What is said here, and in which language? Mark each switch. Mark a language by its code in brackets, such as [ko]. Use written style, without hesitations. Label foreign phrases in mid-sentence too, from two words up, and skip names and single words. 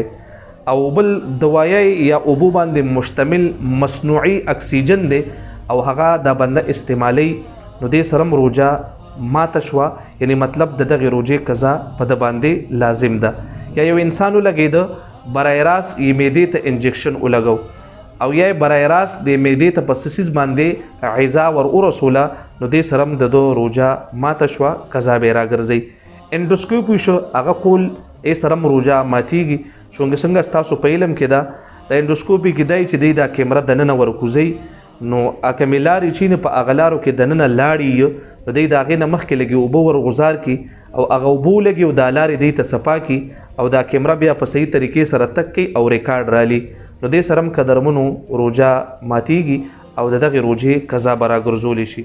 [ps] او بل دوایي یا اوبو باندې مشتمل مصنوعي اکسیجن دی او هغه دا بنده استعمالی نو دې سره هم روژه ماته شوه یعنی مطلب د دغې روژې قضا په ده باندې لازم ده. یا یو انسان ولګېده برای راست یې معدې ته انجکشن ولګو او یا برای راست د معدې ته په سیسیز باندې غذا ور ورسوله نو دې سره هم د ده روژه ماته شوه قضا به یې راګرځي. انډوسکوپي شو هغه کول یې سره هم روژه ماتیږي څنګه ستاسو په علم کې ده د انډوسکوپي کې دی چې دی دا کیمره دننه ورکوزي نو که مې لارې چې په هغه لارو کې دننه لاړي نو دی د هغې نه مخکې لږې اوبه ور غوزار کړي او هغه اوبه ولګي او دا لارې دی ته صفا کړي او دا کیمره بیا په صحیح طریقې سره تک کوي او ریکارډ رالي نو دې سره هم قدرمنو روژه ماتیږي او د دغې روژې قضا به راګرځولی شي.